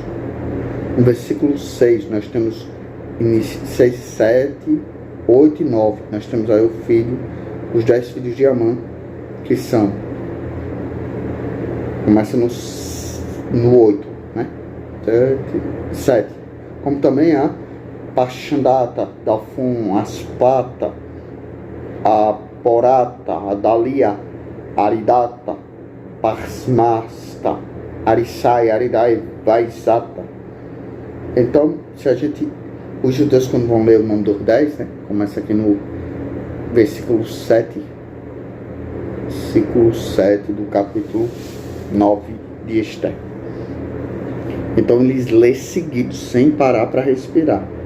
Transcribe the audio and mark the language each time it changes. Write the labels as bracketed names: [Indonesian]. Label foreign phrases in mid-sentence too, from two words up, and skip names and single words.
[Portuguese] No versículo 6, nós temos 6, 7, 8 e 9. Nós temos aí os 10 filhos de Amã, que são... Começa no 8, né? 7. Como também a Paxandata, Dalfon, Aspata, a Porata, a Dalia, Aridata, Parsmasta, Arissai, Aridai, Vaisata. Então, os judeus, quando vão ler o nome dos 10, né? Começa aqui no versículo 7 do capítulo 9 de Esté. Então eles lê seguidos, sem parar para respirar.